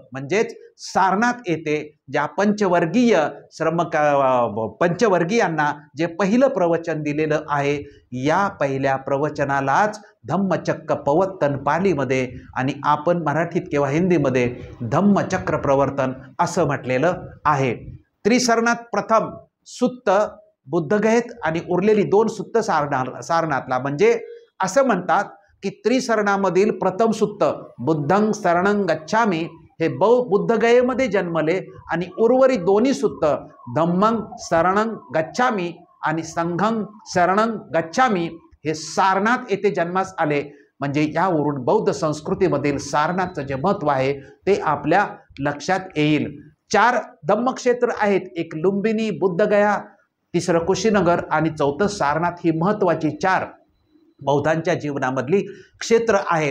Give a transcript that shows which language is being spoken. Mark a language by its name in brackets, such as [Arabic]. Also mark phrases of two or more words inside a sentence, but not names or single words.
[Marathi] म्हणजेच सारनाथ येथे ज्या पंचवर्गीयांना जे पहिलं प्रवचन दिलेलं आहे, या पहिल्या प्रवचनालाच धम्मचक्र प्रवर्तन पालीमध्ये आणि आपण मराठीत किंवा हिंदीमध्ये धम्मचक्र प्रवर्तन असं म्हटलेलं आहे। त्रिसरणात प्रथम सुत्त बुद्धगयेत आणि उरलेली 2 सुत्त सारनाथला। म्हणजे असं म्हणतात की त्रिसरणामधील प्रथम सुत्त [Pali] बुद्धं शरणं गच्छामी [Marathi] हे बुद्धगयेमध्ये जन्मले आणि उर्वरित दोन्ही सुत्त [Pali] धम्मं शरणं गच्छामी [Marathi] आणि [Pali] संघं शरणं गच्छामी [Marathi] हे सारनाथ येथे जन्मास आले। म्हणजे यावरून बौद्ध संस्कृतीमधील सारनाथचं जे महत्त्व आहे ते आपल्या लक्षात येईल। 4 धम्मक्षेत्र आहेत, एक लुंबिनी, बुद्धगया, तिसरं कुशीनगर आणि चौथं सारनाथ। ही महत्त्वाची 4 बौद्धांच्या जीवनामधली क्षेत्र आहेत।